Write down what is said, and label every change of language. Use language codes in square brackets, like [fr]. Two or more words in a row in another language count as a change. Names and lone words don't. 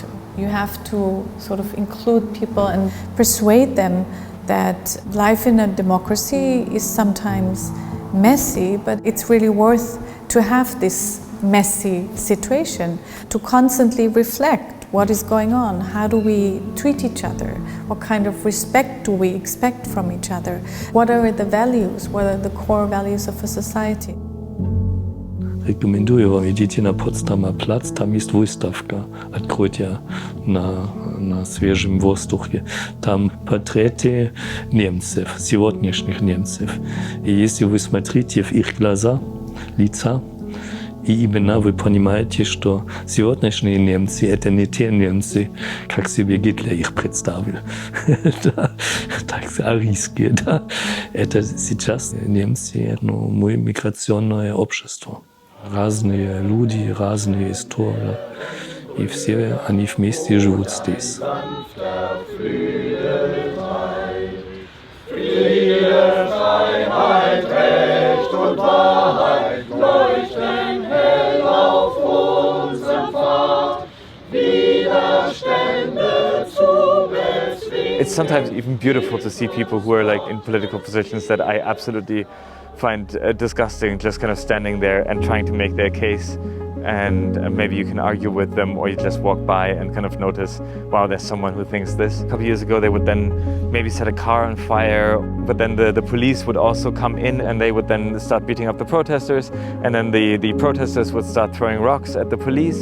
[en] You have to sort of include people and persuade them that life in a democracy is sometimes messy, but it's really worth to have this messy situation, to constantly reflect what is going on, how do we treat each other, what kind of respect do we expect from each other, what are the values, what are the core values of a society. [ru] Рекомендую вам, идите на Потсдамер плац, там есть выставка «Открытие на свежем воздухе». Там портреты немцев, сегодняшних немцев. И если вы смотрите в их глаза, лица, И именно вы понимаете, что сегодняшние немцы — это не те немцы, как себе Гитлер их представил. Так арийские, да. Это сейчас немцы, мы миграционное общество. Разные люди, разные истории. И все они вместе живут здесь. [de] Friede, Freiheit, Recht und Wahrheit leuchten hell auf unserem Pfad, Widerstände zu bezwingen. [en] It's sometimes even beautiful to see people who are like in political positions that I absolutely find disgusting, just kind of standing there and trying to make their case. And maybe you can argue with them, or you just walk by and kind of notice, wow, there's someone who thinks this. A couple of years ago, they would then maybe set a car on fire, but then the police would also come in and they would then start beating up the protesters, and then the protesters would start throwing rocks at the police.